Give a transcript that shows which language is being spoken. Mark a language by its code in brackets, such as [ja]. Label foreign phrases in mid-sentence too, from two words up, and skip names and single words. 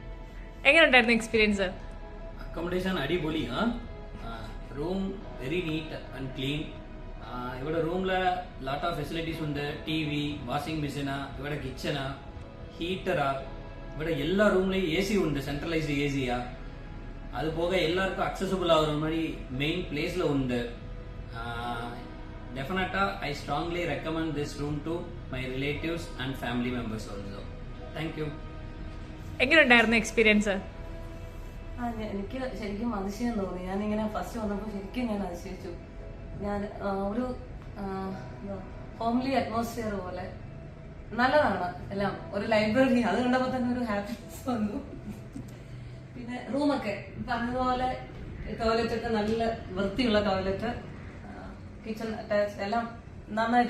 [ml] എങ്ങനെയുണ്ടായിരുന്നു എക്സ്പീരിയൻസ്? അക്കോമഡേഷൻ അടിപൊളി. [en] room very neat and clean. [ml] ഇവിടെ റൂമില് [en] lot of facilities [ml] ഉണ്ട്. TV, [en] washing machine, [ml] ഇവിടെ കിച്ചനാ, ഹീറ്ററാ, ഇവിടെ എല്ലാ റൂമിലെയും AC ഉണ്ട്, [en] centralized AC. [ta] அது போக எல்லாருக்கும் அக்சசபிள் ஆகிற மாதிரி மெயின் பிளேஸ்ல உண்டு. [en] definitely I strongly recommend this room to my relatives and family members also. Thank you. [ml] എങ്ങനെയുണ്ടായിരുന്നു എക്സ്പീരിയൻസ്? എനിക്ക് ശരിക്കും അതിശയം തോന്നി. ഞാനിങ്ങനെ ഫസ്റ്റ് വന്നപ്പോൾ ശരിക്കും ഞാൻ അതിശയിച്ചു. ഞാൻ ഒരു [en] homely atmosphere [ml] പോലെ നല്ലതാണ് എല്ലാം. ഒരു ലൈബ്രറി, അത് കണ്ടപ്പോൾ തന്നെ ഒരു ഹാപ്പിനെസ് വന്നു. പിന്നെ റൂമൊക്കെ പറഞ്ഞതുപോലെ ടോയ്ലറ്റ് ഒക്കെ നല്ല വൃത്തിയുള്ള ടോയ്ലറ്റ്, [en] kitchen attach [ml] എല്ലാം നന്നായിട്ടുണ്ട്.